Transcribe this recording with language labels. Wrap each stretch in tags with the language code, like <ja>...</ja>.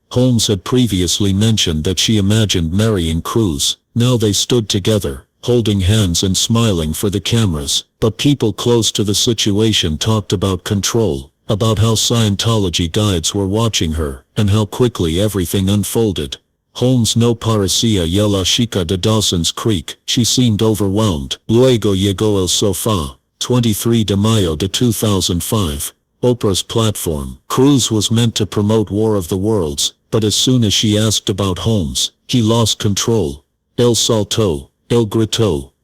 <en>Holmes had previously mentioned that she imagined marrying Cruise. Now they stood together, holding hands and smiling for the cameras. But people close to the situation talked about control, about how Scientology guides were watching her, and how quickly everything unfolded.</en> <es>Holmes no parecía y la chica de Dawson's Creek.</es> <en>She seemed overwhelmed.</en> <es>Luego llegó el sofá. 23 de mayo de 2005.</es> <en>Oprah's platform. Cruise was meant to promote War of the Worlds, but as soon as she asked about Holmes, he lost control.</en> <es>Él saltó. Él gritó.</es>